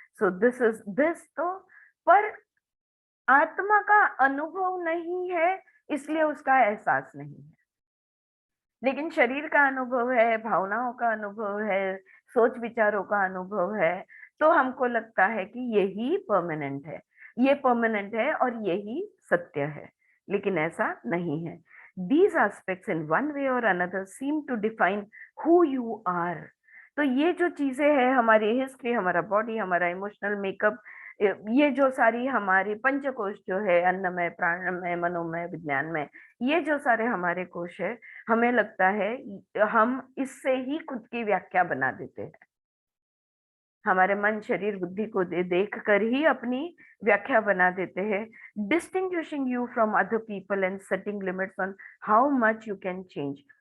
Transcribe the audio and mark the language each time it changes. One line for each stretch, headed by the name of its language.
Hindi: So this तो पर आत्मा का अनुभव नहीं है, इसलिए उसका एहसास नहीं है, लेकिन शरीर का अनुभव है, भावनाओं का अनुभव है, सोच विचारों का अनुभव है, तो हमको लगता है कि यही परमानेंट है, ये परमानेंट है और यही सत्य है, लेकिन ऐसा नहीं है।
English: These aspects in one way or another seem to define who you are.
Hindi: तो ये जो चीजें हैं, हमारी हिस्ट्री, हमारा बॉडी, हमारा इमोशनल मेकअप, ये जो सारी हमारी पंचकोश जो है, अन्नमय, प्राणमय, मनोमय, विज्ञान में, ये जो सारे हमारे कोश है, हमें लगता है हम इससे ही खुद की व्याख्या बना देते हैं, हमारे मन, शरीर, बुद्धि को देख कर ही अपनी व्याख्या बना देते हैं,
English: Distinguishing you from other people and setting limits on how much you can change.